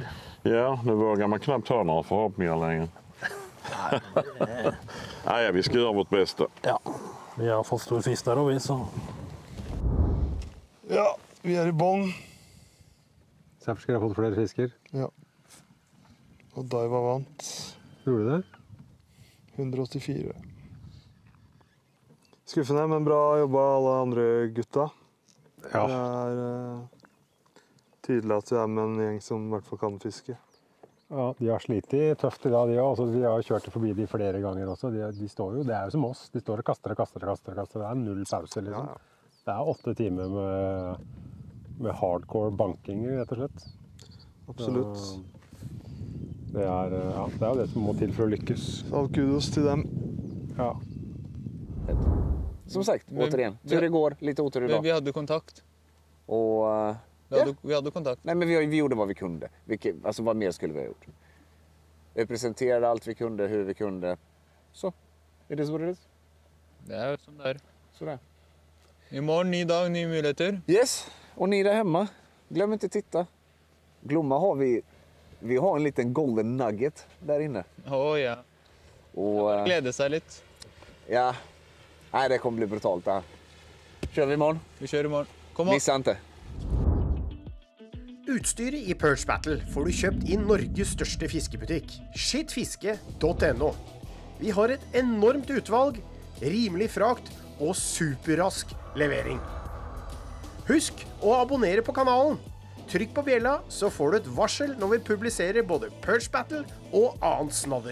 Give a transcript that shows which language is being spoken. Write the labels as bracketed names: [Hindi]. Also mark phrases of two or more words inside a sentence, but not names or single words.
[Swedish] Ja, nu vågar man knappt ha några förhoppningar längre. Nej, vi ska göra vårt bästa. Ja, vi har fått stor fisk där och vi så. Ja, vi är i bång. Savage Gear har fått fler fisker. Ja. Och Daiwa vant. Gjorde du det? 184. [Norwegian] Skuffende, men bra jobba alle andre gutta. Ja. Det er tydelig at vi er med en gjeng som i hvert fall kan fiske. Ja, de har slitt tøft i dag, de også. Vi har kjørt forbi de flere ganger også. De står jo, det er jo som oss. De står og kaster. Det er 0 pause, liksom. Ja. Det er 8 timer med [English] hardcore banking, [Norwegian] rett og slett. Absolutt. Så det er jo det som må til for å lykkes. All kudos til dem. Ja. [Swedish] Som sagt, återigen. Tur igår, lite otur idag. Men vi hade kontakt. Och... Vi hade kontakt. Nej, men vi gjorde vad vi kunde. Alltså vad mer skulle vi ha gjort? Vi presenterade allt vi kunde, hur vi kunde. Så, [English] it is what it is. [Swedish] Det är som det är. Sådär. Imorgon, ny dag, nya möjligheter. Yes, och ni där hemma. Glöm inte titta. Glomma har vi har en liten [English] golden nugget [Swedish] där inne. [Norwegian] Ja. Och gleder seg litt. [Swedish] Ja. Nej, det kommer bli brutalt det här. Kör vi imorgon? Vi kör imorgon. Kom on. Missa inte. [Norwegian] Utstyret i Perch Battle får du kjøpt i Norges største fiskebutikk, skittfiske.no. Vi har et enormt utvalg, rimelig frakt og superrask levering. Husk å abonnere på kanalen. Trykk på bjella, så får du et varsel når vi publiserer både Perch Battle og annet snadder.